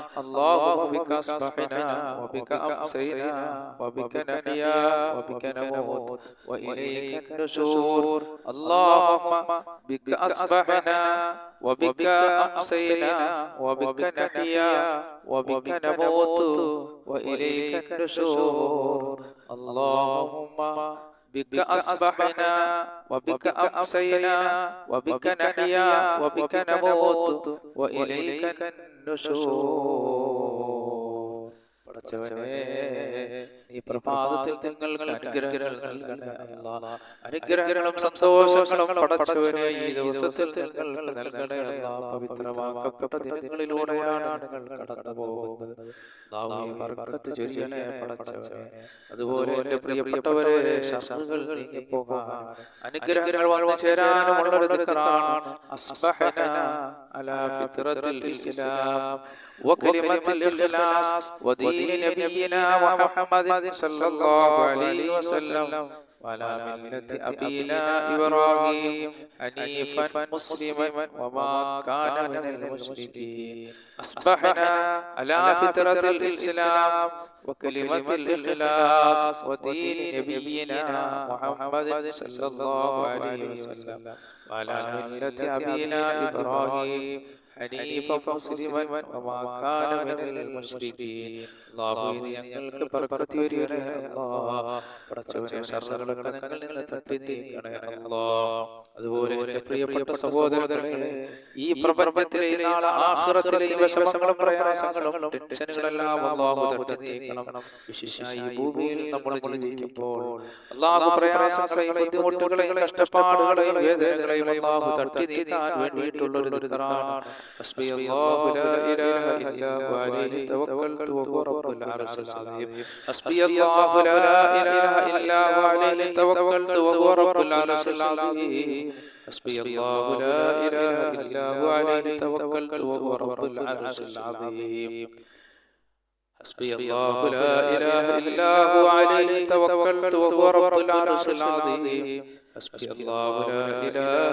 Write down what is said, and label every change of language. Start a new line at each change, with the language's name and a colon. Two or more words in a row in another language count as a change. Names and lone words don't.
Arabic: الله بك أصبحنا وبك أمسينا وبك نحيا وبك نموت وإليك النشور. اللهم بك أصبحنا وبك أمسينا وبك نحيا وبك نموت وإليك النشور. അല്ലാഹുമ്മ بك أصبحنا وبك أمسينا وبك نحيا وبك نموت وإليك النشور.
Malayalam: പടച്ചവനെ ഈ പ്രഭാതത്തിൽ നിങ്ങൾക്ക് അനുഗ്രഹങ്ങൾ നൽകണേ അല്ലാഹ്. അനുഗ്രഹങ്ങളും സന്തോഷങ്ങളും പടച്ചവനെ ഈ ദിവസത്തിൽ നിങ്ങൾക്ക് നൽകണേ അല്ലാഹ്. പവിത്രമാക്കപ്പെട്ട ദിനങ്ങളിലൂടെയാണ് നിങ്ങൾ കടന്നു പോകുന്നത്. അല്ലാഹുവേ ബർക്കത്ത് ചൊരിയണേ പടച്ചവനെ. അതുപോലെ എൻ്റെ പ്രിയപ്പെട്ടവരെ, ശർറുകൾ നീങ്ങിപ്പോകാൻ അനുഗ്രഹങ്ങൾ വന്നു ചേരാനുമുള്ള ഒരു ദിക്റാണ്
Arabic: أصبحنا على فطرة الإسلام وكلمة الإخلاص ودين نبينا محمد صلى الله عليه وسلم وعلى ملة أبينا إبراهيم حنيفا مسلما وما كان من المشركين. أصبحنا على فطرة الإسلام وكلمة الإخلاص ودين نبينا محمد صلى الله عليه وسلم وعلى ملة أبينا إبراهيم حنيفا مسلما وما كان من المشركين.
Malayalam: അല്ലാഹുവേ ഞങ്ങൾക്ക് ബർക്കത്ത് ചൊരിയണേ അല്ലാഹ്. പടച്ചവനെ ശർറുകളൊക്കെ ഞങ്ങളിൽ നിന്ന് തട്ടി നീക്കണേ അല്ലാഹ്. അതുപോലെ എൻ്റെ പ്രിയപ്പെട്ട സഹോദരങ്ങളെ, ഈ പ്രപഞ്ചത്തിലെ നാളെ ആഖിറത്തിലെ വിഷമങ്ങളും പ്രയാസങ്ങളും ടെൻഷനുകളെല്ലാം അല്ലാഹു തട്ടി നീക്കണം. വിശേഷിച്ചായി ഈ ഭൂമിയിൽ നമ്മൾ ജീവിക്കുമ്പോൾ അല്ലാഹു പ്രയാസങ്ങളെയും ബുദ്ധിമുട്ടുകളെയും കഷ്ടപ്പാടുകളെയും വേദനകളെയും അല്ലാഹു തട്ടി നീക്കാൻ വേണ്ടിയിട്ടുള്ള ഒരു ദിക്റാണ്
Arabic: حسبي الله لا إله إلا هو عليه توكلت وهو رب العرش العظيم حسبي الله لا إله إلا هو عليه توكلت وهو رب العرش العظيم حسبي الله لا إله إلا هو عليه توكلت وهو رب العرش العظيم حسبي الله لا إله إلا هو عليه توكلت وهو رب العرش العظيم حسبي الله لا إله